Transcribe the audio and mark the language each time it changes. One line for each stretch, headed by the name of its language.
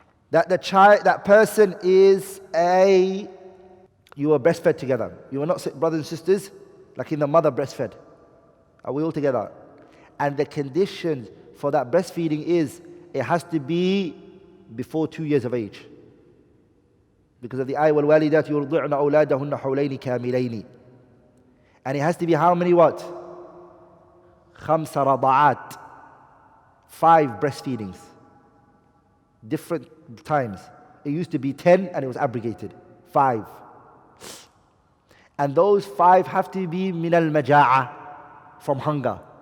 English: That the child, that person is you were breastfed together. You were not brothers and sisters, like in the mother breastfed. Are we all together? And the condition for that breastfeeding is, it has to be before 2 years of age. Because of the ayah,
Arabic: وَالْوَالِدَاتِ يُرْضِعْنَ أَوْلَادَهُنَّ حَوْلَيْنِ كَامِلَيْنِ.
English: And it has to be how many what?
Arabic: خَمْسَ رَضَعَاتٍ.
English: 5 breastfeedings. Different times. It used to be 10 and it was abrogated. 5. And those 5 have to be min al-maja'a, from hunger.